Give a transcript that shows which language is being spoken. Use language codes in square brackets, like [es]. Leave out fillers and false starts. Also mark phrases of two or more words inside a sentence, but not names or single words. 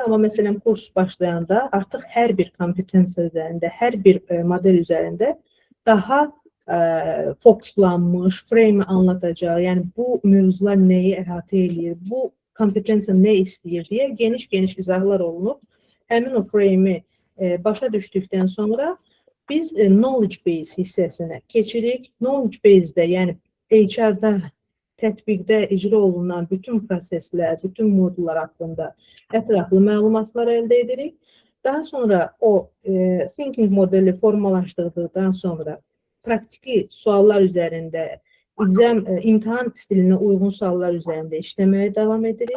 [az] Amma məsələn, kurs başlayanda artıq hər bir kompetensiya üzərində, hər bir model üzərində daha fokuslanmış, frame anlatacaq. Yəni bu mövzular nəyi əhatə edir, bu kompetensiya nə istəyir deyə geniş-geniş izahlar olunub. Həmin o frame-i başa düşdükdən sonra biz [en] knowledge base [az] hissəsinə keçirik. [en] Knowledge base- [az] də, yəni HR-da, tətbiqdə icra olunan bütün proseslər, bütün modullar haqqında ətraflı məlumatlar əldə edirik. Daha sonra o [en] thinking modeli [az] formalaşdırdıqdan sonra praktiki suallar üzərində, imtahan stilinə uyğun suallar üzərində işləməyə davam edirik.